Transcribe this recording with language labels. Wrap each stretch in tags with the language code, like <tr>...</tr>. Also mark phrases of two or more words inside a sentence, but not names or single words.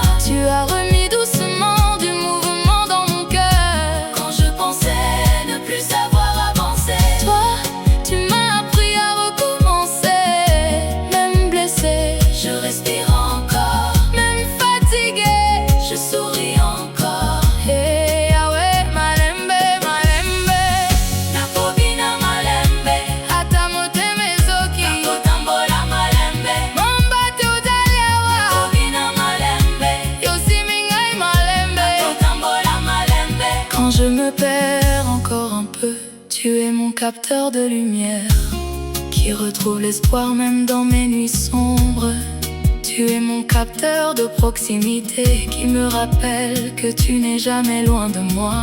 <fr>Tu as remis doucement du mouvement dans mon cœur quand je pensais ne plus savoir avancer. Toi, tu m'as appris à recommencer. Même blessé, je respire encore. Même fatigué, je souris encore. Hey, Yahweh,</fr> <ln>malembe, malembe. Nakobina malembe. Atamote mezoki. Nakotambola malembe. Mambate udaliawa. Nakobina malembe. Yosimingai malembe. Nakotambola malembe.</ln> <fr>Quand je me perds encore un peu, tu es mon capteur de lumière qui retrouve l'espoir même dans mes nuits sombres. Tu es mon capteur de proximité qui me rappelle que tu n'es jamais loin de moi.</fr>